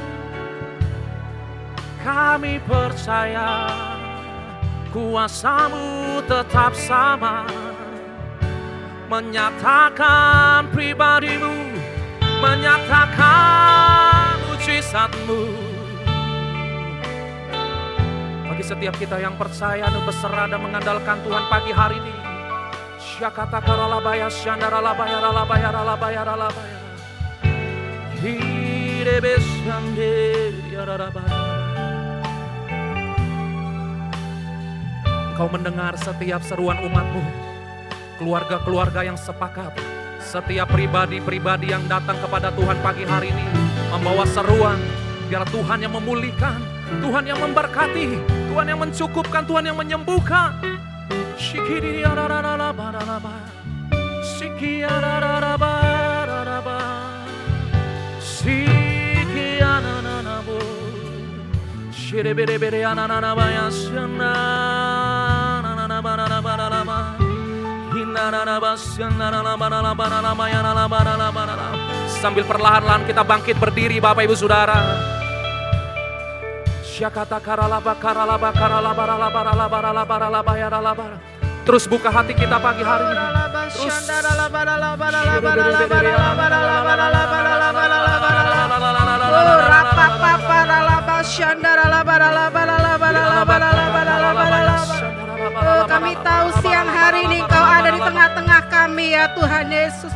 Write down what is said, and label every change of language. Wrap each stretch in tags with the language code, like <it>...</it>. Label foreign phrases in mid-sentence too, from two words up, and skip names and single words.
<id>Kami percaya kuasa-Mu tetap sama, menyatakan pribadi-Mu, menyatakan mujizat-Mu. Bagi setiap kita yang percaya dan berserah dan mengandalkan Tuhan pagi hari ini, Syakata karalabaya syandaralabaya ralabaya ralabaya ralabaya. Hirebesande yararabaya. Engkau mendengar setiap seruan umat-Mu, keluarga-keluarga yang sepakat, setiap pribadi-pribadi yang datang kepada Tuhan pagi hari ini, membawa seruan, biar Tuhan yang memulihkan, Tuhan yang memberkati, Tuhan yang mencukupkan, Tuhan yang menyembuhkan. Shikiri ararararabararaba, Siki arararabararaba, Siki anananabo, Shirebere anananabaya syana, anananabararabararaba, Hinananabasyanananabararabararabayararabararabararaba. sambil perlahan-lahan kita bangkit berdiri Bapak Ibu Saudara. Syakata karalaba karalaba karalaba ralaba ralaba ralaba ralaba ya ralaba. Terus buka hati kita pagi hari ini. Terus. Kami tahu siang hari ini Engkau ada di tengah-tengah kami ya Tuhan Yesus.</id>